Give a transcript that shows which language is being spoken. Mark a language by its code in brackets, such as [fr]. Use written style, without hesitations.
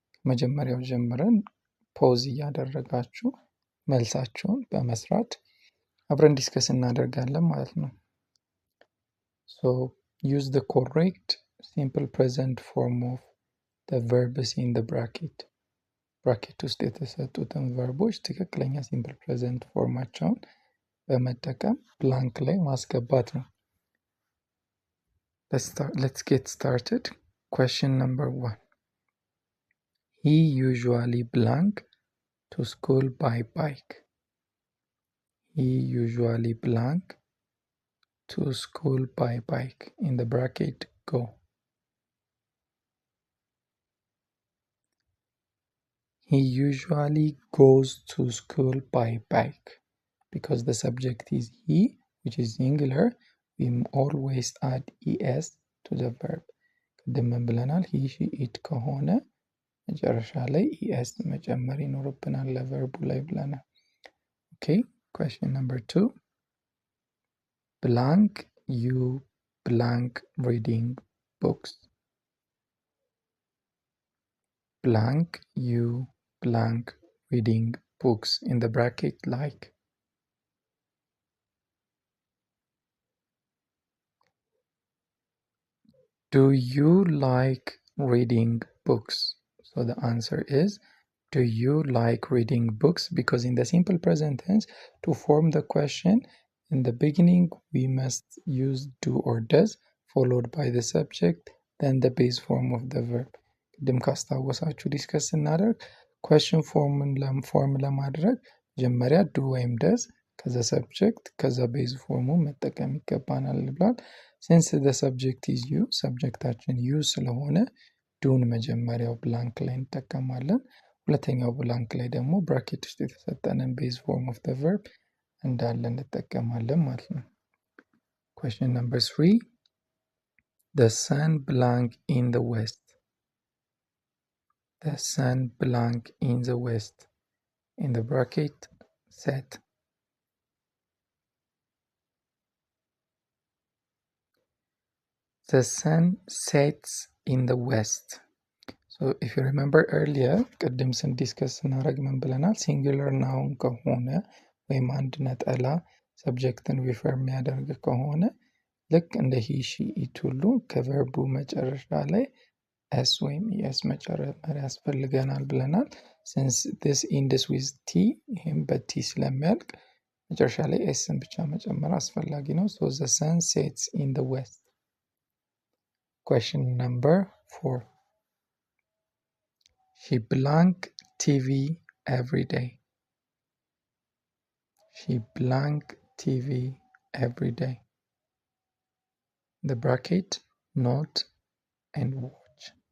[am] መጀመሪያው ጀምረን ፖዝ እያደረጋችሁ መልሳችሁን በመስራት አብረን ዲስከስ እናደርጋለን ማለት ነው። [en] So use the correct simple present form of the verbs in the bracket. [am] ብራኬት ውስጥ የተሰጡትን ቨርቦች ትክክለኛ ሲምፕል ፕሬዘንት ፎርማቸውን በመጠቀም ብላንክ ላይ ማስገባት ነው። [en] Let's get started. Question number 1. He usually blank to school by bike. He usually blank to school by bike. In the bracket, go. He usually goes to school by bike. Because the subject is he, which is singular, we always add es to the verb. [am] ቅድም ብለናል he she it ከሆነ መጨረሻ ላይ es መጨመር ይኖርብናል ለቨርቡ ላይ ብለናል። [en] Okay, question number 2. Blank you blank reading books. Blank you blank reading books. In the bracket like. Do you like reading books? So the answer is, do you like reading books? Because in the simple present tense, to form the question, in the beginning we must use do or does, followed by the subject, then the base form of the verb. [am] ቅድም ካስታወሳችሁ ዲስከስ ስናደርግ question ፎርም ለማድረግ መጀመሪያ do ወይም does ከዛ subject ከዛ base ፎርሙ መጠቀም ይገባናል ብሏል። [en] since the subject is you [am] ሰብጀክታችን you ስለሆነ ዱን መጀመሪያው ብላንክ ላይ እንጠቀማለን። ሁለተኛው ብላንክ ላይ ደግሞ ብራኬት ውስጥ የተሰጠንን ቤዝ ፎርም ኦፍ the verb እንዳለ እንጠቀማለን ማለት ነው። [en] question number 3 the sun blank in the west. The sun blank in the west. In the bracket set. The sun sets in the west. So if you remember earlier [am] ቅድም ዲስከስ ስናደርግ ምን ብለናል? ሲንጉለር ናውን ከሆነ ወይም አንድ ነጠላ ሰብጀክትን ሪፈር የሚያደርግ ከሆነ ልክ እንደ ሂ ሺ ኢት ሁሉ ከቨርቡ መጨረሻ ላይ ኤስ ወይም ኢኤስ መጨመር ያስፈልገናል ብለናል። [en] since this ends with t [am] ይህም በቲ ስለሚያልቅ መጨረሻ ላይ ኤስን ብቻ መጨመር አስፈላጊ ነው። [en] so the sun sets in the west. question number 4 she blank TV every day. She blank TV every day. The bracket note and watch.